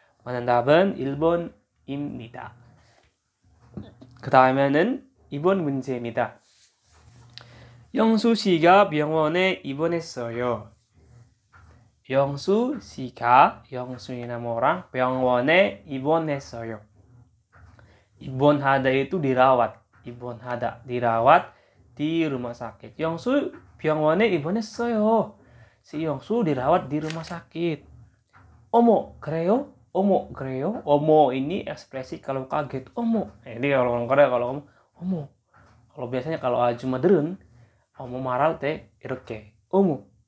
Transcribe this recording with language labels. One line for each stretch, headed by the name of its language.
Korean: 맞는 답은 1번입니다. 그 다음에는 2번 문제입니다. 영수 씨가 병원에 입원했어요. 영수 씨가, 영수인
Indonesian: nama orang,
Korean: 병원에 입원했어요.
Indonesian: 입원하다 itu dirawat. 입원하다, dirawat di rumah sakit.
Korean: 영수 병원에 입원했어요.
Indonesian: Si 영수 dirawat di rumah sakit.
Korean: 어머, 그래요? 어머, 그래요?
Indonesian: 어머 ini ekspresi kalau kaget. 어머. Jadi kalau orang Korea kalau ngomong 어머. Kalau biasanya kalau
Korean: 아줌마들은 어머 말할 때 이렇게 어머.